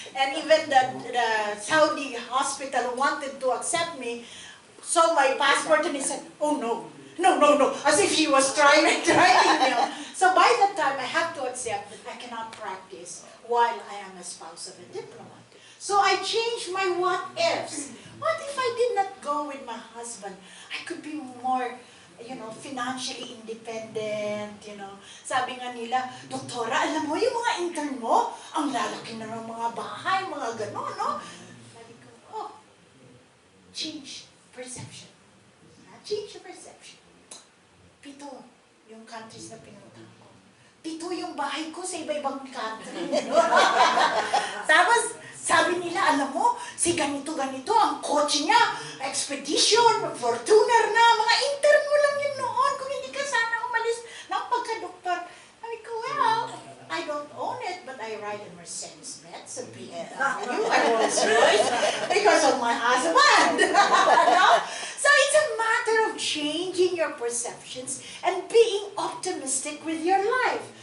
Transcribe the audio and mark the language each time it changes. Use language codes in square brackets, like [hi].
[en] And even the Saudi hospital wanted to accept me, so my passport, and he said, oh no, as if he was trying me. So by that time, I have to accept that I cannot practice while I am a spouse of a diplomat. So I changed my what-ifs. What if I did not go with my husband? I could be more, financially independent, [tl] Sabi nga nila, Doktora, alam mo, yung mga intern mo, ang lalaki na ng mga bahay, mga gano'n, no? Sabi ko, [en] change perception. Change your perception. [tl] 7 yung countries na pinuntahan ko. 7 yung bahay ko sa iba-ibang country. Tapos, sabi nila, alam mo, si ganito-ganito, ang kotse niya, expedition, Fortuner na, mga intern mo lang yun noon, kung hindi ka sana umalis ng pagka-doktor. Sabi ko, [en] well, I don't own it, but I ride a Mercedes-Benz, a BMW, a Rolls-Royce, because of my husband. No? So it's a matter of changing your perceptions and being optimistic with your life.